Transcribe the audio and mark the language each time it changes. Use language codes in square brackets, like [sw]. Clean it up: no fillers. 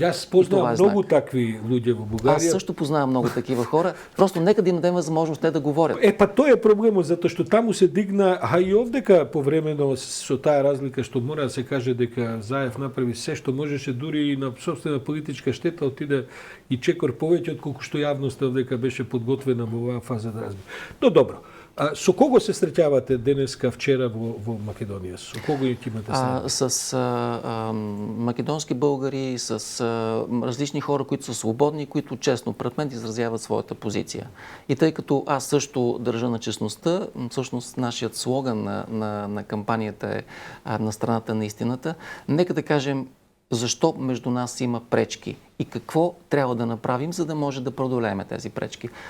[mk] Аз познавам много такви луѓе во Бугарија. [bg] Аз също познавам много такива хора. Просто нека да им дадем възможност те да говорят. [mk] Тој е проблемот, затоа што таму се дигна, а и овдека повремено со таа разлика што мора да се каже дека Заев направи се што можеше, дури и на собствена политичка штета отиде и чекор повеќе отколку што јавноста овдека беше подготвена во оваа фаза да разбира. Но добро. Со кого се среќавате денеска, вчера во Македонија? Со кого ќе имате среща? [bg] С македонски българи, с различни хора, които са свободни, които честно пред мен изразяват своята позиция. И тъй като аз също държа на честността, всъщност нашият слоган на кампанията е на страната на истината, нека да кажем защо между нас има пречки и какво трябва да направим, за да може да преодолеем тези пречки.